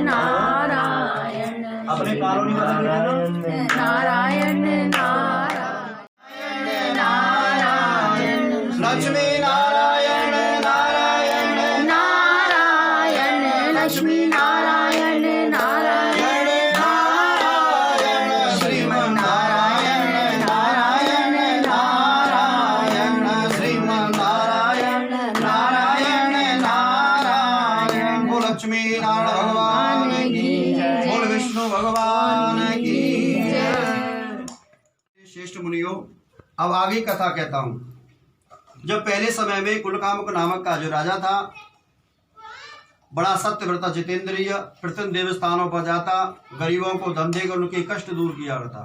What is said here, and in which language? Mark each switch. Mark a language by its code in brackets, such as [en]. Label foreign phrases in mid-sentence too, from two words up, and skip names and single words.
[hi] नारायण अपने कानूनी नारायण नारायण नारायण लक्ष्मी नारायण नारायण नारायण लक्ष्मी नारायण नारायण नारायण श्रीमन नारायण नारायण नारायण श्रीमन नारायण नारायण नारायण। बोल लक्ष्मी नारायण भगवान की जय। बोल विष्णु भगवान की जय। श्रेष्ठ मुनियों, अब आगे कथा कहता हूं। जब पहले समय में कुलकामक नामक का जो राजा था, बड़ा सत्यव्रता जितेंद्रिय, प्रतिदिन देवस्थानों पर जाता, गरीबों को धन देकर उनके कष्ट दूर किया करता।